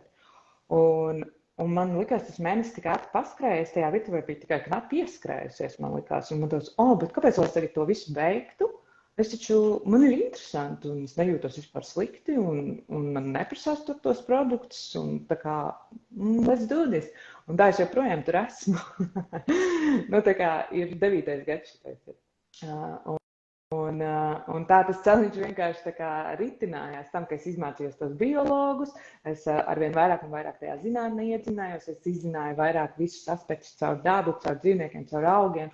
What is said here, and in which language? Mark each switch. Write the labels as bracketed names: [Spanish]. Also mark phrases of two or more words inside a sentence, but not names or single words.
[Latvian] Un man likās, tas mēnesis tik ātri paskrējies, tajā virtuvē bija tikai knapi pieskrējusies, man likās. Un man tos, bet kāpēc es tagad to visu beigtu? Man ir interesanti, un es nejūtos vispār slikti, un man neprasās tur tos produktus, un tā kā, [English] let's do this. [Latvian] Un tā es joprojām tur esmu. Tā kā ir 9. gads šitais. Un tā tas celiņš vienkārši tā kā ritinājās tam, ka es izmācījos tos biologus, es arvien vairāk un vairāk tajā zinātnē iedzinājos, es izzināju vairāk visus aspektus caur dabu, caur dzīvniekiem, caur augiem.